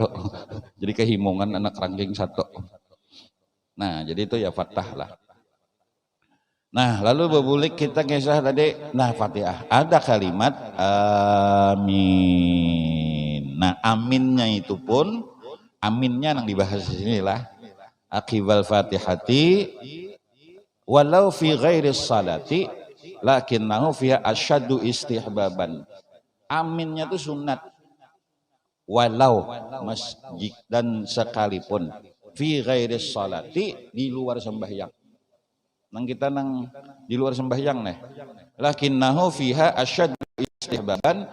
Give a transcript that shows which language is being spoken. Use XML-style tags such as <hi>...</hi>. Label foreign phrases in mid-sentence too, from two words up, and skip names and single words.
<bjn>Jadi kehimungan anak ranking 1. Nah jadi itu ya Fattah lah. Nah lalu bebulik kita kisah tadi, nah Fatihah ada kalimat amin.</bjn> <id>Nah aminnya itu pun, aminnya yang dibahas di sini lah.</id> <ar>عقب الفاتحة ولو في غير الصلاة لكنه فيها أشد استحبابا.</ar> <id>Aminnya itu sunat walau masjid dan sekalipun</id> <ar>في غير الصلاة</ar> <id>di luar sembahyang.</id> <bjn>Nang kita nang di luar sembahyang nih.</bjn> <ar>لكنه فيها أشد استحبابا.</ar>